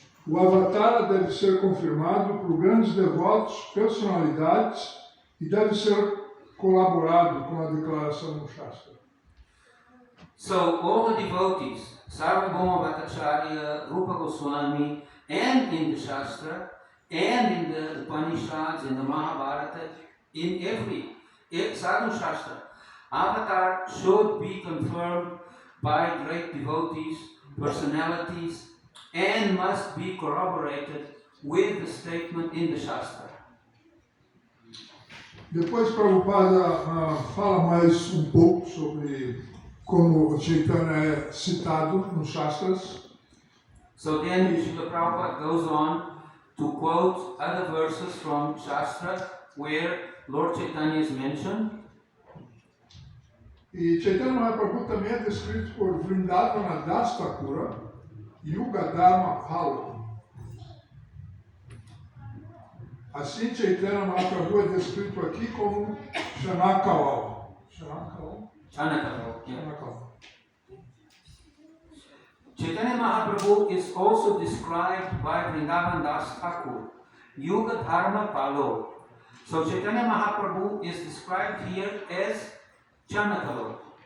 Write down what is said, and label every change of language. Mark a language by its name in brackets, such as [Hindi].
[Portuguese] O avatar deve ser confirmado por grandes devotos, personalidades, e deve ser colaborado com a declaração no Shastra. [English] So all the devotees, Sarvabhauma Bhattacharya, Rupa Goswami, and in the Shastra, and in the Upanishads, in the Mahabharata, in every Sadhu Shastra, avatar should be confirmed by great devotees, personalities, and must be corroborated with the statement in the Shastra. [Portuguese] Depois Prabhupada fala mais um pouco sobre como Chaitanya é citado nos Shastras. [English] So then Srila Prabhupada goes on to quote other verses from Shastra where Lord Chaitanya is mentioned. [Portuguese] E Chaitanya Mahaprabhu também é descrito por Vrindavana Das Thakura, Yuga Dharma Phala. Assim, Chaitanya Mahaprabhu é descrito aqui como Chanakawal. Chanakawal? [English] Chanakawal, yeah. Chanakawal. Chaitanya Mahaprabhu is also described by Vrindavan Das Thakur, Yuga Dharma Palo. So Chaitanya Mahaprabhu is described here as Chanakawal.